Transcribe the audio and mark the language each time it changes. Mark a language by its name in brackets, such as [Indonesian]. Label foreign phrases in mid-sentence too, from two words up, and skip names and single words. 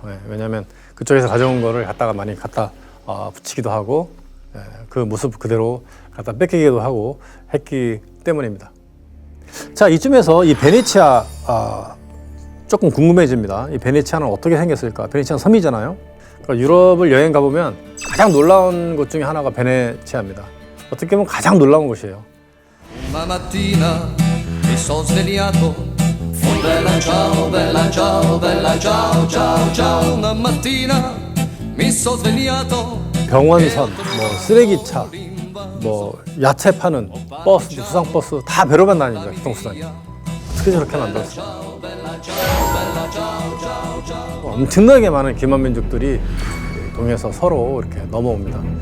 [Korean] 왜냐하면 그쪽에서 가져온 거를 많이 갖다 붙이기도 하고, 그 모습 그대로 갖다 뺏기기도 하고 했기 때문입니다. 자, 이쯤에서 이 베네치아 조금 궁금해집니다. 이 베네치아는 어떻게 생겼을까? 베네치아는 섬이잖아요. 그러니까 유럽을 여행 가보면 가장 놀라운 곳 중에 하나가 베네치아입니다. 어떻게 보면 가장 놀라운 곳이에요. [Italian] Una mattina mi sono svegliato. Oh bella ciao, bella ciao, bella ciao, ciao, ciao. Una mattina mi sono svegliato. [Korean] 병원선, 뭐 쓰레기차, 뭐 야채 파는 버스, 수상버스 다 배로만 다닙니다. 교통수단이. 어떻게 저렇게 만들었을까? 엄청나게 많은 기만 민족들이 동해서 서로 이렇게 넘어옵니다.